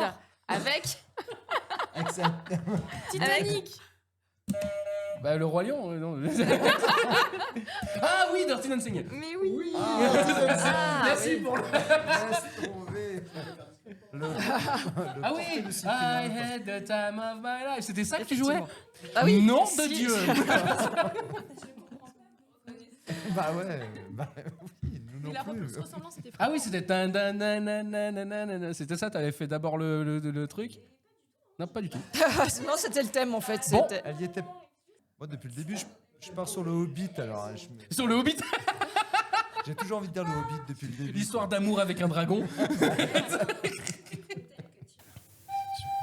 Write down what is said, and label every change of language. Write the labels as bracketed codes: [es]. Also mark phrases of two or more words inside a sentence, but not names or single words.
[fr] Z avec Titanic. Bah, le Roi Lion. Non. Ah oui, Dirty Dancing. Mais oui. Ah, Merci oui. pour le. laisse tomber. Ah oui. [en] I had the time of my life. [fr] C'était ça que tu jouais? Ah oui. Nom de Si. Dieu. Bah ouais, bah oui, nous Et non la plus. repousse ressemblance, c'était Ah oui, c'était. tan, tan, nan, nan, nan, nan, nan, nan. C'était ça. T'avais fait d'abord le truc. Non, pas du tout. Non, c'était le thème en fait. Bon. C'était- Elle y était. Moi, depuis le début, je pars sur le Hobbit, alors hein, Sur le Hobbit, j'ai toujours envie de dire le Hobbit depuis le début. l'histoire d'amour avec un dragon.